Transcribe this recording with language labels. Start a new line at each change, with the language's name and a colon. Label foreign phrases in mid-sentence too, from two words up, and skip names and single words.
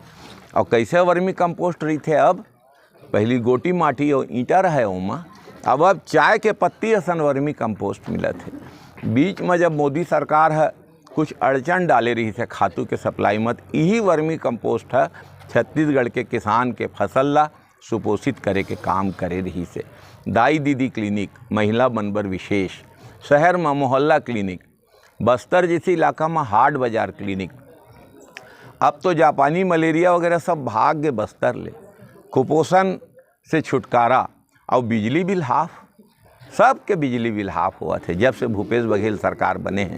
Chhattisgarhi: और कैसे
English: vermi compost
Chhattisgarhi: रही थे? अब पहली गोटी माटी और ईंटा रहे ओमा, अब चाय के पत्ती असन
English: vermi compost
Chhattisgarhi: मिलत है। बीच में जब मोदी सरकार है कुछ अड़चन डाले रही थे खातू के सप्लाई मत, यही
English: vermi compost
Chhattisgarhi: है छत्तीसगढ़ के किसान के फसल ला सुपोषित करे के काम करे रही से। दाई दीदी क्लिनिक, महिला बनबर विशेष, शहर में मोहल्ला क्लिनिक, बस्तर जैसे इलाका में हाट बाजार क्लिनिक। अब तो जापानी मलेरिया वगैरह सब भाग गए बस्तर ले। कुपोषण से छुटकारा और बिजली बिल हाफ, सबके बिजली बिल हाफ हुआ थे जब से भूपेश बघेल सरकार बने हैं।